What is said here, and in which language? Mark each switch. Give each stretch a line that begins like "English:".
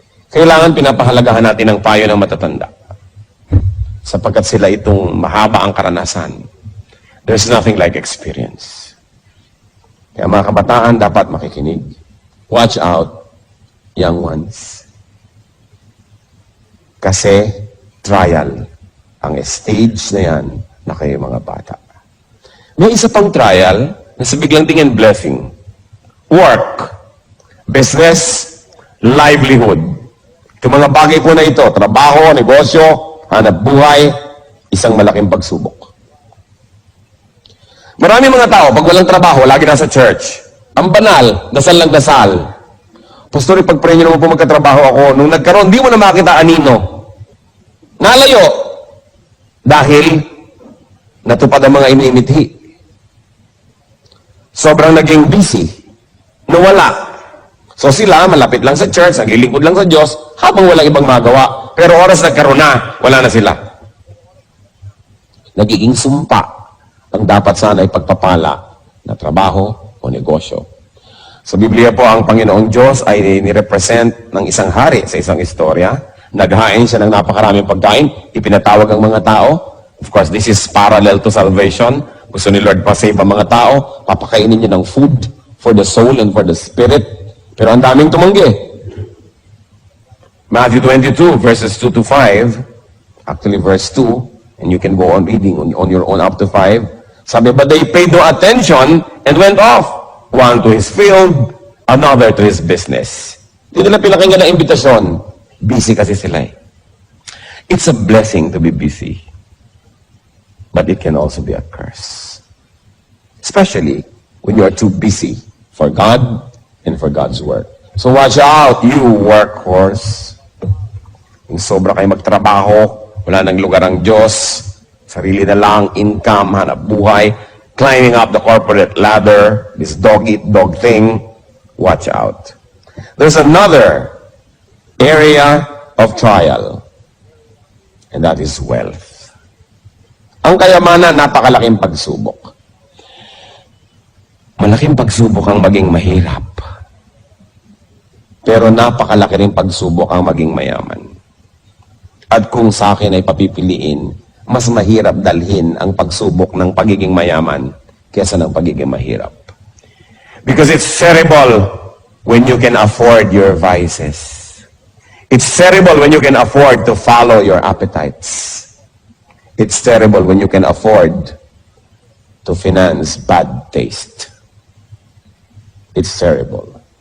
Filipino: Kailangan pinapahalagahan natin ang payo ng matatanda. Sapagkat sila itong mahaba ang karanasan.
English: There's nothing like experience.
Filipino: Kaya mga kabataan, dapat makikinig.
English: Watch out, young ones.
Filipino: Kasi, trial ang stage na yan na kayo mga bata. May isa pang trial na sa biglang tingin blessing.
English: Work, business, livelihood.
Filipino: Itong mga bagay po na ito, trabaho, negosyo, hanap buhay, isang malaking pagsubok. Marami mga tao, pag walang trabaho, lagi nasa church. Ang banal, dasal lang dasal. Pastor, pag-pray nyo naman po magkatrabaho ako. Nung nagkaroon, di mo na makita anino. Nalayo dahil natupad ang mga inimithi. Sobrang naging busy. Nawala. So sila, malapit lang sa church, naglilingkod lang sa Diyos, habang walang ibang magawa. Pero oras nagkaroon na, wala na sila. Nagiging sumpa ang dapat sana ay pagpapala na trabaho o negosyo. Sa Biblia po, ang Panginoong Diyos ay nirepresent ng isang hari sa isang istorya. Naghain siya ng napakaraming pagkain, ipinatawag ang mga tao.
English: Of course, this is parallel to salvation.
Filipino: Gusto ni Lord pa-save ang mga tao, papakainin niya ng
English: food for the soul and for the spirit.
Filipino: Pero ang daming tumanggi.
English: Matthew 22, verses 2 to 5, actually verse 2, and you can go on reading on your own up to 5. Sabi, but they paid no attention and went off. One to his field, another to his business.
Filipino: Hindi nila pinakinggan ang imbitasyon. Busy kasi sila eh.
English: It's a blessing to be busy. But it can also be a curse. Especially when you are too busy for God and for God's work. So watch out, you workhorse.
Filipino: Yung sobra kayo magtrabaho, wala nang lugar ang Diyos, sarili na lang, income, hanap buhay,
English: climbing up the corporate ladder, this dog-eat-dog thing, watch out. There's another area of trial, and that is wealth.
Filipino: Ang kayamanan, napakalaking pagsubok. Malaking pagsubok ang maging mahirap. Pero napakalaki rin pagsubok ang maging mayaman. At kung sa akin ay papipiliin, mas mahirap dalhin ang pagsubok ng pagiging mayaman kesa ng pagiging mahirap.
English: Because it's terrible when you can afford your vices. It's terrible when you can afford to follow your appetites. It's terrible when you can afford to finance bad taste. It's terrible.